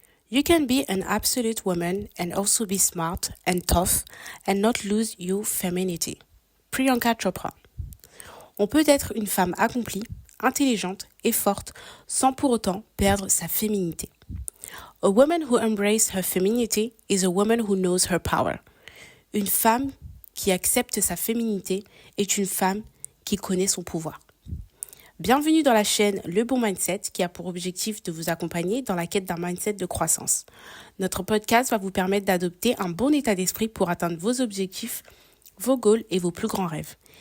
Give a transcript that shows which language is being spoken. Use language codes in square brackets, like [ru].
[en] You can be an absolute woman and also be smart and tough and not lose your femininity. Priyanka Chopra. [fr] On peut être une femme accomplie, intelligente et forte sans pour autant perdre sa féminité. [en] A woman who embraces her femininity is a woman who knows her power. [fr] Une femme qui accepte sa féminité est une femme qui connaît son pouvoir. Bienvenue dans la chaîne Le Bon Mindset qui a pour objectif de vous accompagner dans la quête d'un mindset de croissance. Notre podcast va vous permettre d'adopter un bon état d'esprit pour atteindre vos objectifs, vos goals et vos plus grands rêves.